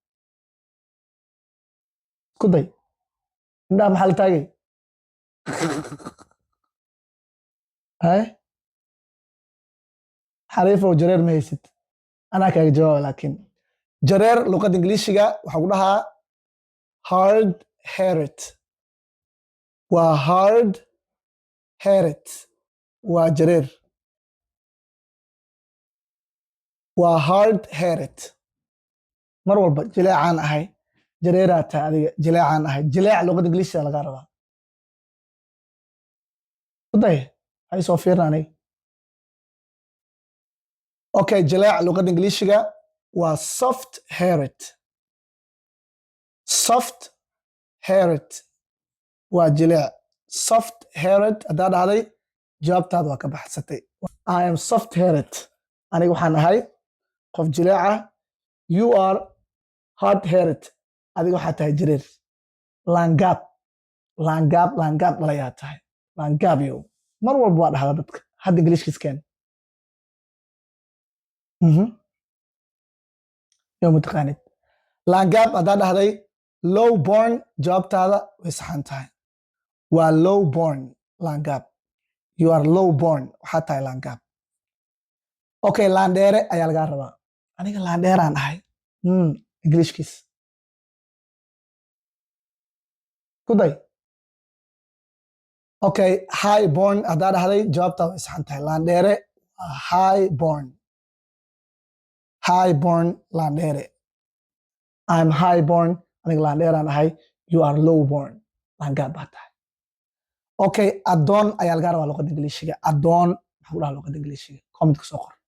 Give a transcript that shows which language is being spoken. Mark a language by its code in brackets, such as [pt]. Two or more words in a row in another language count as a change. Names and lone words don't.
[so] isku day indhaha maxaa la taagay xariifow jareer ma haysid anaa kaaga jawaaba laakiin jareer luqadda ingiliishiga waxaa ku dhahaa [en] hard headed [so] waa [en] hard headed [so] waa jareer waa [en] hard headed [so] mar walba jileecaan ahay jareeraa tahay adiga jileecaan ahay jileec luqadda ingiliishiga lagaa rabaa uday hay soo fiirna aniga okay jileec luqadda ingiliishiga waa [en] soft headed soft headed [so] waa jileec soft headed haddaa dhahday jawaabtaada waa ka baxsatay [en] I am soft headed [so] aniga waxaan ahay qof jileeca [en] you are hard headed [so] adiga waxaa tahay jareer laangaab laangaab laangaab dhalayaa tahay laangaab yow mar walba waa dhahdaa dadka hadda ingiliishkiiskeen yow mataqaanid laangaab haddaa dhahday [en] low born [so] jawaabtaada way saxan tahay waa [en] low born [so] laangaab [en] you are low born [so] waxaa tahay laangaab okay laandheere ayaa lagaa rabaa aniga laandheeraan ahay ingiliishkiis ku day okay [en] high born [so] haddaa dhahday jawaabtaada way saxan tahay laandheere waa [en] high born [so] laandheere [en] I'm high born [so] aniga laandheeraan ahay [en] you are low born [so] laangaab baa tahay okay adoon ayaa lagaa rabaa luqadda ingiliishiga adoon maxaa ku dhahaa luqadda ingiliishiga comment ku soo qor